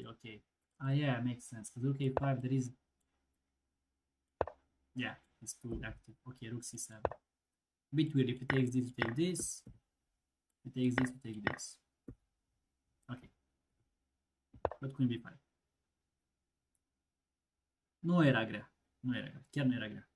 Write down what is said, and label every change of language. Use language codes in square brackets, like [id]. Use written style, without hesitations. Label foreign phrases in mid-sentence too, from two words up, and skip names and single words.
[en] Okay. Ah, yeah, makes sense. Because rook a5, there is. Yeah, it's too active. Okay, rook c7. Bit weird. If he takes this, you take this. If he takes this, you take this. Okay. But queen b5. [ro] Nu era grea. Nu era grea. Chiar nu era grea.